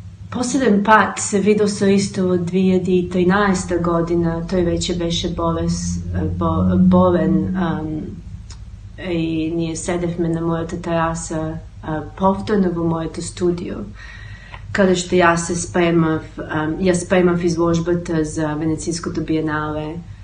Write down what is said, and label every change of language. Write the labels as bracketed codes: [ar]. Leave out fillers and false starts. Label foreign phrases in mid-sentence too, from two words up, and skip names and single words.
[mk] Последњи пат се видио со исто у 2013. [sr] godina, to je već [mk] беше болен и ние седевме на моята тераса повторно во моето студио, каде што јас спремав изложбата за Венецијското биенале.